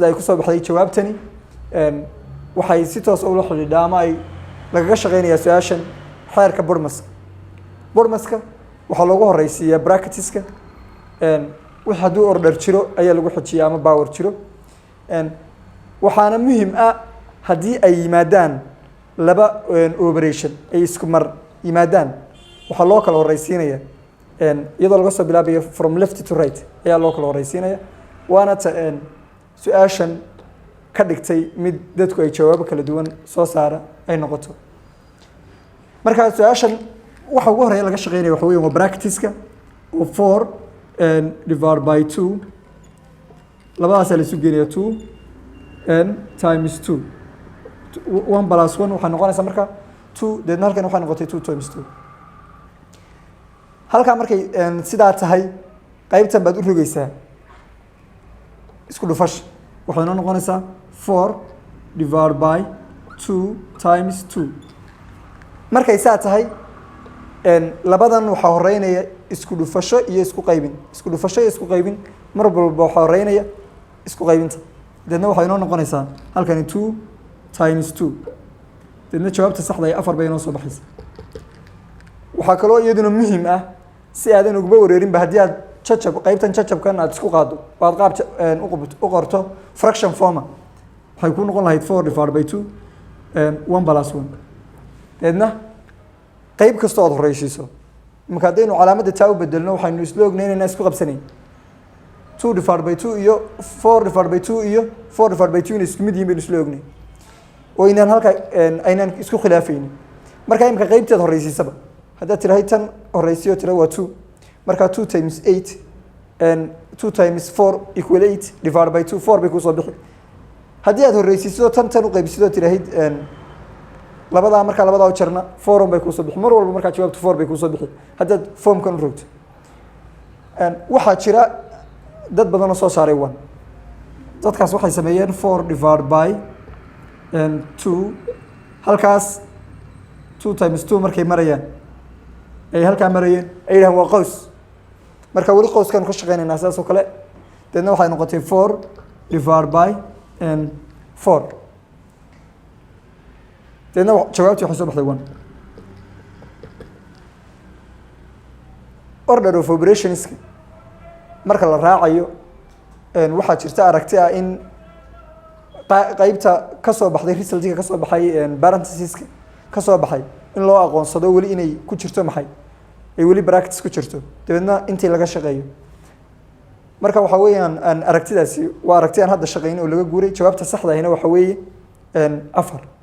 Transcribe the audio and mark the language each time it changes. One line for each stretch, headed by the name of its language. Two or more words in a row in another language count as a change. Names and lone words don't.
Somali: ay ku soo baxday jawaabtani waxay si toos ula xidhiidhaa ama ay lagaga shaqeynayaa su-aashan xeerka burmaska waxaa loogu horeysiiyaa bracketiska wix hadduu order jiro ayaa lagu xojiyaa ama power jiro waxaana muhiim haddii ay yimaadaan laba operation ay isku mar yimaadaan waxaa loo kala horeysiinaya iyadoo laga soo bilaabayo
English: from left to right
Somali: ayaa loo kala horeysiinaya waana su-aashan ka dhigtay mid dadku ay jawaabo kala duwan soo saara ay noqoto marka su-aashan waxa ugu horeeya laga shaqeynaya waxa weeye waa bracketiska oo
English: 4 divided by 2
Somali: labadaas la isu geeyo
English: 2 times 2 1 plus 1
Somali: waxa noqonaysa marka 2 deedna halkan waxa noqotay
English: 2 times 2
Somali: halka markay sidaa tahay qaybtan baad u rogaysaa isku dhufash waxay noqonaysaa 4 divided
English: by 2 times 2
Somali: markay saa tahay labadan waxa horeynaya isku dhufasho iyo isku qaybin mar walba waxa horeynaya isku qaybinta deedna waxay noo noqonaysaa halkan
English: 2 times 2
Somali: deedna jawaabta saxda ah 4 bay noo soo baxaysaa waxa kale oo iyaduna muhiim si aadan uga wareerin ba haddii aad qaybtan jajabkan aad isku qaado waad qaab u qorto
English: fraction form
Somali: waxay ku noqon lahayd
English: 4 divided by 2 1 plus 1
Somali: deedna qayb kasta oo horeysiiso marka hadaynu calaamadda taa u bedelno waxaynu isla ognayn inaan isku qabsanayn
English: 2 divided by 2
Somali: iyo
English: 4 divided by 2
Somali: iyo
English: 4 divided by 2
Somali: in isku mid yihiin baynu isla ognayn oo inaan halka aynaan isku khilaafaynin marka imka qaybteed horeysiisaba haddaad tirahay tan horeysiyo tira waa 2 marka
English: 2 times 8 and 2 times 4 equal 8 divided by 2
Somali: 4 bay ku soo bixi haddii aad horeysiiso tan u qaybsido tirahayd labadaa marka labadaa u jarna 4 bay ku soo bixi mar walba marka jawaabtu 4 bay ku soo bixi haddaad formkan u rogto waxaa jira dad badan oo soo saaray 1 dadkaas waxay sameeyeen
English: 4 divided by 2
Somali: halkaas
English: 2 times 2
Somali: markay marayaan ay halkaa marayeen ay yidhahaan waa qows marka weli qowskan ka shaqeynaynaa sidaas oo kale deedna waxay noqotay
English: 4 divided by 4
Somali: deedna jawaabtii waxay soo baxday 1
English: order of operations
Somali: marka la raacayo waxaa jirta aragti in qaybta ka soo baxday resultka ka soo baxay parenthesiska ka soo baxay in loo aqoonsado weli inay ku jirto maxay ay weli brackets ku jirto dabeedna intii laga shaqeeyo marka waxa weeyaan aragtidaasi waa aragti aan hadda shaqeyn oo laga guuray jawaabta saxda ahina waxa weeye 4